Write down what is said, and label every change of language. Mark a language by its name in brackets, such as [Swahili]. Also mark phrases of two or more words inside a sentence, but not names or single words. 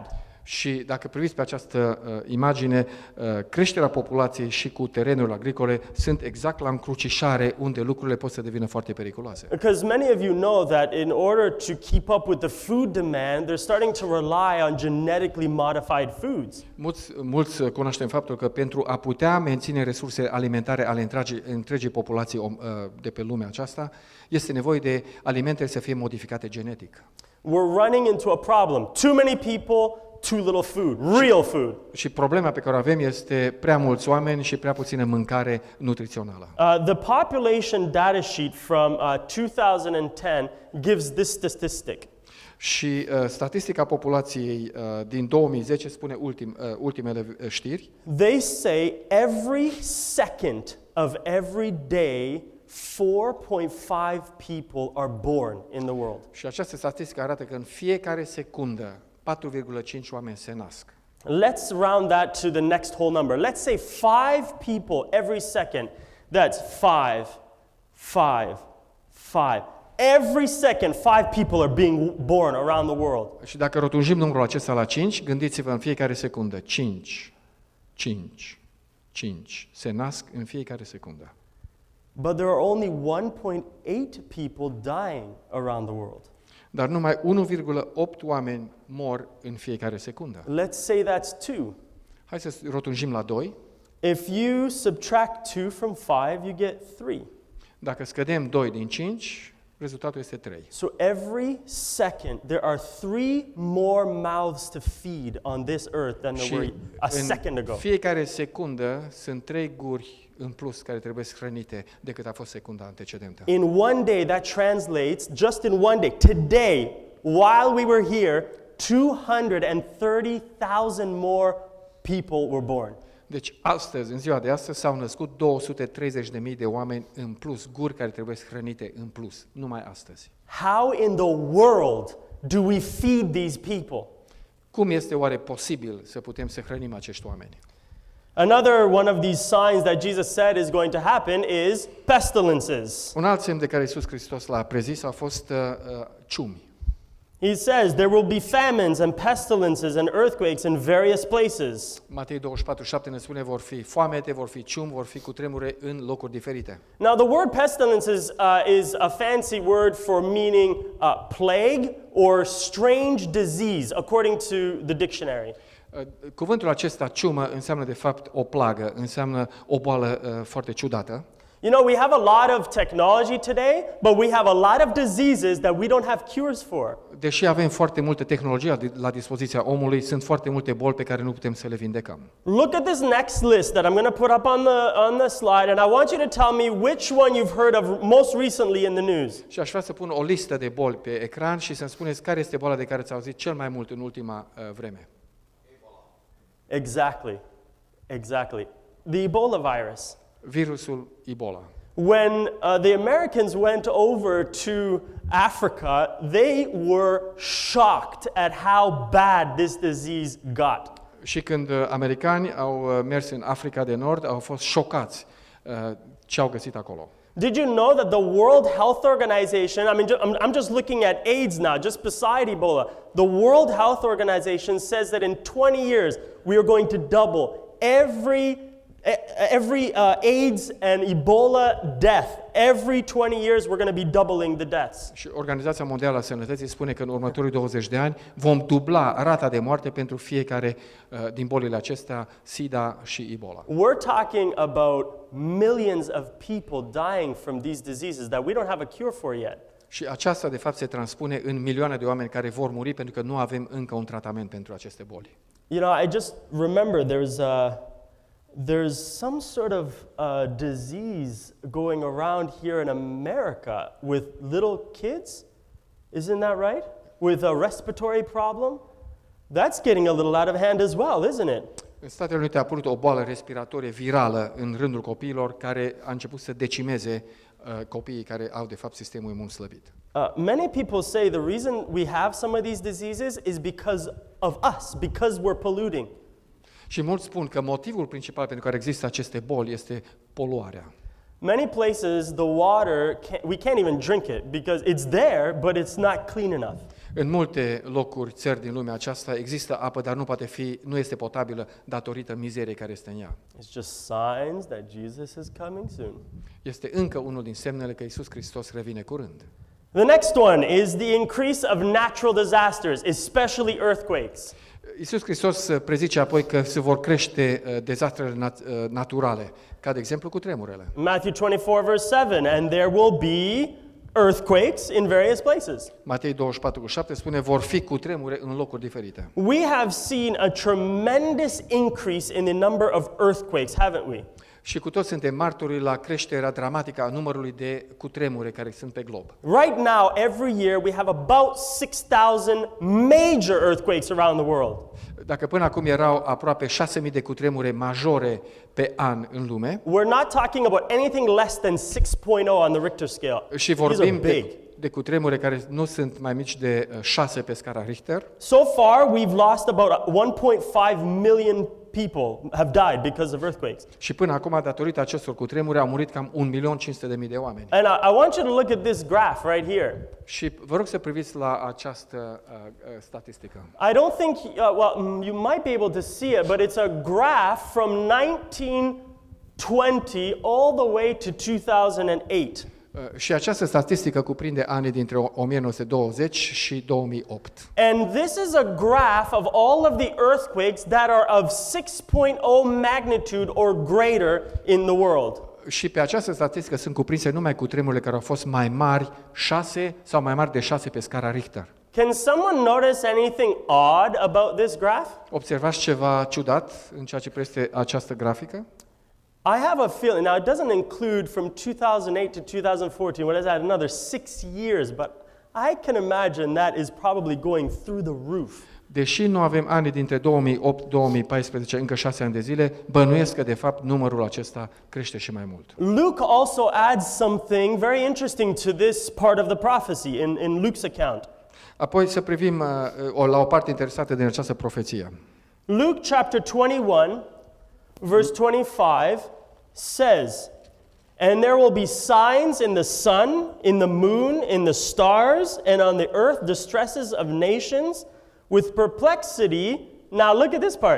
[Romanian] Și dacă priviți pe această imagine, creșterea populației și cu terenurile agricole sunt exact la încrucișare unde lucrurile pot să devină foarte periculoase. [English] Because many of you know that in order to keep up with the food demand, they're starting to rely on genetically modified foods. [Romanian] Mulți cunoaștem faptul că pentru a putea menține resurse alimentare ale întregii populații de pe lumea aceasta, este nevoie de alimente să fie modificate genetic. [English] We're running into a problem. Too many people, too little food, real food. [Romanian] Și problema pe care o avem este prea mulți oameni și prea puțină mâncare nutrițională. [English] The population data sheet from 2010 gives this statistic. [Romanian] Și statistica populației din 2010 spune ultimele știri. [English] They say every second of every day 4.5 people are born in the world. [Romanian] Și această statistică arată că în fiecare secundă 4,5 oameni se nasc. [English] Let's round that to the next whole number. Let's say 5 people every second. That's 5. Every second, 5 people are being born around the world. [Romanian] Și dacă rotunjim numărul acesta la 5, gândiți-vă în fiecare secundă, 5 se nasc în fiecare secundă. [English] But there are only 1.8 people dying around the world. [Romanian] Dar numai 1,8 oameni mor în fiecare secundă. [English] Let's say that's 2. [Romanian] Hai să rotunjim la 2. [English] If you subtract 2 from 5, you get 3. [Romanian] Dacă scădem 2 din 5, rezultatul este 3. [English] So every second, there are 3 more mouths to feed on this earth than there were [Romanian] Și [English] a second ago. [Romanian] în fiecare secundă sunt 3 guri în plus care trebuie hrănite decât a fost secunda antecedentă. [English] In one day, that translates, just in one day, today, while we were here, 230,000 more people were born. [Romanian] Deci astăzi, în ziua de astăzi, s-au născut 230.000 de oameni în plus, guri care trebuie hrănite în plus, numai astăzi. [English] How in the world do we feed these people? [Romanian] Cum este oare posibil să putem să hrănim acești oameni? [English] Another one of these signs that Jesus said is going to happen is pestilences. [Romanian] Un alt semn de care Iisus Hristos l-a prezis a fost ciumi. [English] He says there will be famines and pestilences and earthquakes in various places. [Romanian] Matei 24:7 ne spune vor fi foamete, vor fi ciumi, vor fi cutremure în locuri diferite. [English] Now the word pestilences is a fancy word for meaning plague or strange disease according to the dictionary. [Romanian] Cuvântul acesta, ciumă, înseamnă de fapt o plagă, înseamnă o boală foarte ciudată. [English] You know, we have a lot of technology today, but we have a lot of diseases that we don't have cures for. [Romanian] Deși avem foarte multă tehnologie la dispoziția omului, sunt foarte multe boli pe care nu putem să le vindecăm. [English] Look at this next list that I'm going to put up on the slide, and I want you to tell me which one you've heard of most recently in the news. [Romanian] Și aș vrea să pun o listă de boli pe ecran și să-mi spuneți care este boala de care ați auzit cel mai mult în ultima vreme. [English] Exactly. The Ebola virus. [Romanian] Virusul Ebola. [English] When the Americans went over to Africa, they were shocked at how bad this disease got. [Romanian] Și când americanii au mers în Africa de Nord, au fost șocați ce au găsit acolo. [English] Did you know that the World Health Organization, I'm just looking at AIDS now, just beside Ebola. The World Health Organization says that in 20 years we are going to double every AIDS and Ebola death. Every 20 years we're going to be doubling the deaths. [Romanian] Și Organizația Mondială a Sănătății spune că în următorii 20 de ani vom dubla rata de moarte pentru fiecare din bolile acestea, SIDA și Ebola. [English] We're talking about millions of people dying from these diseases that we don't have a cure for yet. [Romanian] Și aceasta de fapt se transpune în milioane de oameni care vor muri pentru că nu avem încă un tratament pentru aceste boli. [English] You know, I just remember there's there's some sort of disease going around here in America with little kids. Isn't that right? With a respiratory problem. That's getting a little out of hand as well, isn't it? [Romanian] În Statele Unite a apărut o boală respiratorie virală în rândul copiilor care a început să decimeze copiii care au de fapt sistemul imun slăbit. [English] Many people say the reason we have some of these diseases is because of us, because we're polluting. [Romanian] Și mulți spun că motivul principal pentru care există aceste boli este poluarea. [English] Many places the water we can't even drink it because it's there but it's not clean enough. [Romanian] În multe locuri, țări din lumea aceasta, există apă, dar nu este potabilă datorită mizeriei care este în ea. [English] It's just signs that Jesus is coming soon. [Romanian] Este încă unul din semnele că Iisus Hristos revine curând. [English] The next one is the increase of natural disasters, especially earthquakes. [Romanian] Iisus Hristos prezice apoi că se vor crește dezastrele naturale, ca de exemplu cu tremurele. [English] Matthew 24 verse 7, and there will be earthquakes in various places. [Romanian] Matei 24:7 spune vor fi cu tremure în locuri diferite. [English] We have seen a tremendous increase in the number of earthquakes, haven't we? [Romanian] Și cu toți suntem martori la creșterea dramatică a numărului de cutremure care sunt pe glob. [English] Right now, every year we have about 6,000 major earthquakes around the world. [Romanian] Dacă până acum erau aproape 6.000 de cutremure majore pe an în lume, [English] We're not talking about anything less than 6.0 on the Richter scale. [Romanian] și [English] These are [Romanian] vorbim [English] big. [Romanian] de cutremure care nu sunt mai mici de 6 pe scara Richter, [English] So far, we've lost about 1.5 million people have died because of earthquakes. [Romanian] și până acum, datorită acestor cutremure, au murit cam 1.500.000 de oameni. [English] And I want you to look at this graph right here. [Romanian] Și vă rog să priviți la această statistică. [English] I don't think, you might be able to see it, but it's a graph from 1920 all the way to 2008. [Romanian] Și această statistică cuprinde anii dintre 1920 și 2008. [English] And this is a graph of all of the earthquakes that are of 6.0 magnitude or greater in the world. [Romanian] Și pe această statistică sunt cuprinse numai cutremurile care au fost mai mari, 6 sau mai mari de 6 pe scara Richter. [English] Can someone notice anything odd about this graph? [Romanian] Observați ceva ciudat în ceea ce privește această grafică? [English] I have a feeling, now it doesn't include from 2008 to 2014, what is that, another 6 years, but I can imagine that is probably going through the roof. [Romanian] Deși nu avem ani dintre 2008-2014, încă 6 ani de zile, bănuiesc că de fapt numărul acesta crește și mai mult. [English] Luke also adds something very interesting to this part of the prophecy in Luke's account. [Romanian] Apoi să privim la o parte interesată din această profeție. [English] Luke chapter 21, verse 25 says, "And there will be signs in the sun, in the moon, in the stars, and on the earth distresses of nations, with perplexity." Now look at this part.